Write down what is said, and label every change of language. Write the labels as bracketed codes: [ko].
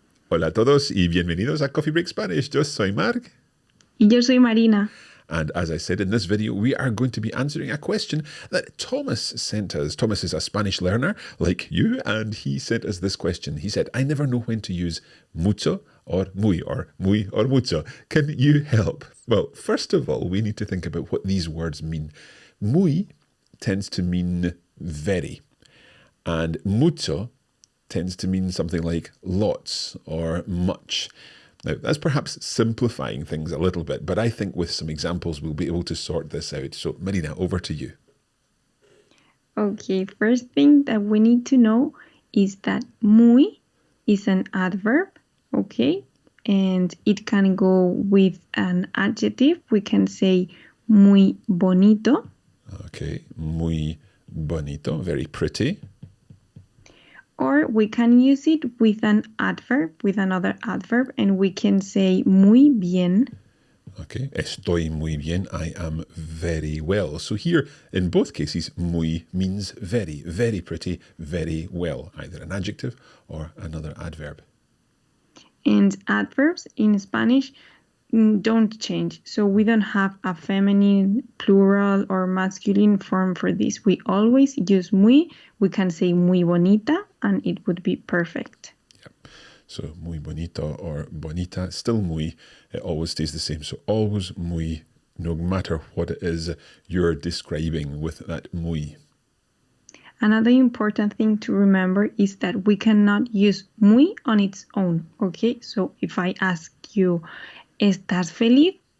[es] Hola a todos y bienvenidos a Coffee Break Spanish. Yo soy Mark. Y yo soy Marina. [en] And as I said in this video, we are going to be answering a question that Thomas sent us. Thomas is a Spanish learner like you, and he sent us this question. He said, I never know when to use mucho or muy or mucho. Can you help? Well, first of all, we need to think about what these words mean. Muy tends to mean very, and mucho tends to mean something like lots or much. Now, that's perhaps simplifying things a little bit, but I think with some examples, we'll be able to sort this out. So, Marina, over to you. Okay, first thing that we need to know is that muy is an adverb, okay? And it can go with an adjective. We can say [es] muy bonito. [en] Okay, [es] muy bonito, [en] very pretty. Or we can use it with an adverb, with another adverb, and we can say [es] muy bien. [en] Okay, [es] estoy muy bien, [en] I am very well. So here, in both cases, muy means very, very pretty, very well, either an adjective or another adverb. And adverbs in Spanish don't change. So we don't have a feminine, plural, or masculine form for this. We always use muy. We can say [es] muy bonita, [en] and it would be perfect. Yep. So muy bonito or bonita, still muy. It always stays the same. So always muy, no matter what it is you're describing with that muy. Another important thing to remember is that we cannot use muy on its own, okay? So if I ask you, [es] ¿estás feliz?